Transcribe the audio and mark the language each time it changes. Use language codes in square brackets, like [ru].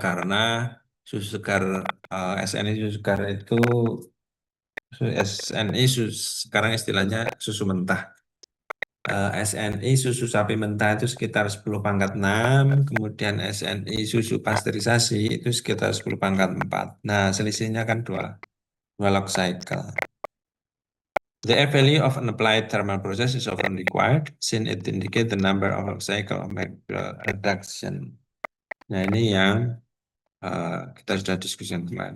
[id] Karena susu segar SNI susu segar itu SNI sekarang istilahnya susu mentah. SNI susu sapi mentah itu sekitar 10 pangkat 6, kemudian SNI susu pasteurisasi itu sekitar 10 pangkat 4. Nah, selisihnya kan 2 log cycle. [en] The F value of an applied thermal process is often required since it indicates the number of log cycle of reduction. [id] Nah, ini yang kita sudah diskusikan kemarin.